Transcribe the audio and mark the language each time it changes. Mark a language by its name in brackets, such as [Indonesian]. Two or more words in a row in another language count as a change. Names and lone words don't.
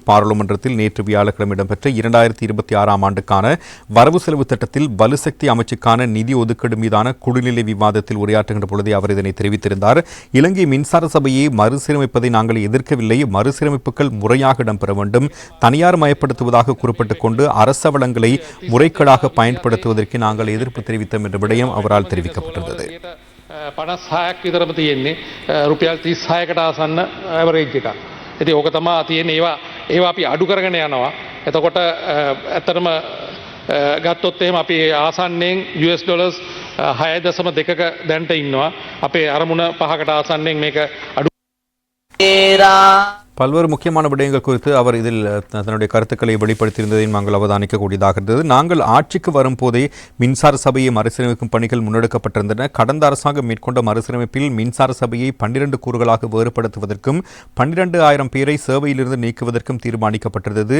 [Tamil] பாராளுமன்றத்தில் நேற்று வியாழக்கிழமை இடம்பெற்ற 2026 ஆண்டுக்கான வரவு செலவு திட்டத்தில் வலுசக்தி அமைச்சுக்கான நிதி ஒதுக்கீடு மீதான குழுநிலை விவாதத்தில் உரையாற்றுகின்ற பொழுதே அவர் இதனை தெரிவித்திருந்தார். இலங்கை மின்சார சபையை மறுசீரமைப்பதை நாங்கள் எதிர்க்கவில்லை, மறுசீரமைப்புகள் முறையாக இடம்பெற வேண்டும், தனியார் மயப்படுத்துவதாக குறிப்பிட்டுக் கொண்டு அரச வளங்களை முறைகேடாக பயன்படுத்துவதற்கு நாங்கள் எதிர்ப்பு தெரிவித்தோம் என்ற விடயம் அவரால் தெரிவிக்கப்பட்டிருந்தது. [Sinhala] 56ක් විතරම තියෙන්නේ රුපියල් 36කට ආසන්න ඇවරේජ් එකක්. ඉතින් ඕක තමයි තියෙන්නේ. ඒවා අපි අඩු කරගෙන යනවා. එතකොට ඇත්තටම ගත්තොත් එහෙම අපි ආසන්නෙන් [English] US dollars [Sinhala] 6.2ක දැන්ට ඉන්නවා. අපේ අරමුණ 5කට ආසන්නෙන් මේක අඩු [Tamil] பல்வேறு முக்கியமான விடயங்கள் குறித்து அவர் இதில் தன்னுடைய கருத்துக்களை வெளிப்படுத்தியிருந்ததையும் நாங்கள் அவதானிக்கக்கூடியதாக இருந்தது. நாங்கள் ஆட்சிக்கு வரும்போதே மின்சார சபையை மறுசீரமைக்கும் பணிகள் முன்னெடுக்கப்பட்டிருந்தன. கடந்த அரசாங்கம் மேற்கொண்ட மறுசீரமைப்பில் மின்சார சபையை 12 கூறுகளாக வேறுபடுத்துவதற்கும் 12,000 பேரை சேவையிலிருந்து நீக்குவதற்கும் தீர்மானிக்கப்பட்டிருந்தது.